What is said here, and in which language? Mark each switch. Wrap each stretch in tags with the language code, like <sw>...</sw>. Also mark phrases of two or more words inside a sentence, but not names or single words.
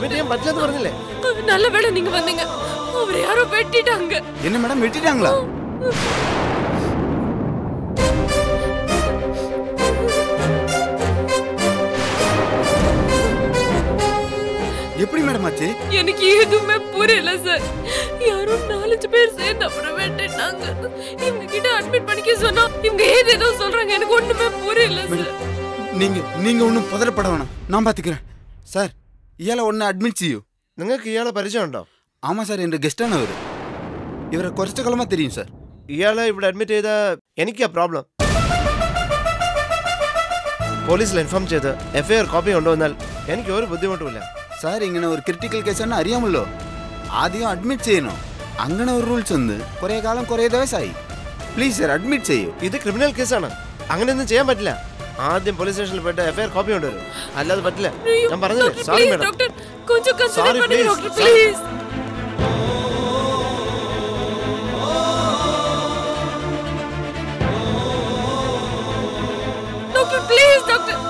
<ml>അഡ്മിറ്റ് ചെയ്യാൻ പറ്റില്ലെന്ന് പറഞ്ഞില്ലേ?</ml> <ta>நல்ல வேளை நீங்க வந்தீங்க. அவரை யாரோ வெட்டிட்டாங்க. என்ன மேடம் வெட்டிட்டாங்களா? எப்படி மேடம் ஆச்சு? எனக்கு எதுவுமே புரியல சார். யாரோ 4-5 பேர் சேர்ந்து அப்புறம் வெட்டிட்டாங்க. இவங்க கிட்ட அட்மிட் பண்ணிக்க சொன்னா இவங்க ஏதேதோ சொல்றாங்க. எனக்கு ஒண்ணுமே புரியல சார். நீங்க ஒன்றும் பதறப்பட வேணாம், நான் பாத்துக்கிறேன். சார்,</ta> <ml>ഇയാളെ ഒന്ന് അഡ്മിറ്റ് ചെയ്യൂ. നിങ്ങൾക്ക് ഇയാളെ പരിചയമുണ്ടോ? ആമാ സാർ, എൻ്റെ ഗസ്റ്റാണ് അവർ. ഇവരെ കുറച്ച് കാലമാ தெரியும் സാർ. ഇയാളെ ഇവിടെ അഡ്മിറ്റ് ചെയ്ത എനിക്കാ പ്രോബ്ലം. പോലീസിൽ ഇൻഫോം ചെയ്ത് FIR കോപ്പി കൊണ്ടുവന്നാൽ എനിക്ക് ഒരു ബുദ്ധിമുട്ടുമില്ല. സാർ, ഇങ്ങനെ ഒരു ക്രിട്ടിക്കൽ കേസാണ് അറിയാമല്ലോ. ആദ്യം അഡ്മിറ്റ് ചെയ്യണം, അങ്ങനെ ഒരു റൂൾസ് ഉണ്ട് കുറേ കാലം കുറേ ദിവസമായി പ്ലീസ് സർ അഡ്മിറ്റ് ചെയ്യൂ ഇത് ക്രിമിനൽ കേസാണ് അങ്ങനെയൊന്നും ചെയ്യാൻ പറ്റില്ല ആദ്യം പോലീസ് സ്റ്റേഷനിൽ പോയിട്ട് എഫ്ഐആർ കോപ്പി കൊണ്ടുവരും അല്ലാതെ പറ്റില്ല ഞാൻ പറഞ്ഞില്ലേ സോറി മാഡം</ml> <ta>ഡോക്ടർ கொஞ்சம் കൺസിഡർ Sorry, பண்ணி please.</ta> <ml>ഡോക്ടർ പ്ലീസ് ഡോക്ടർ പ്ലീസ് ഡോക്ടർ</ml>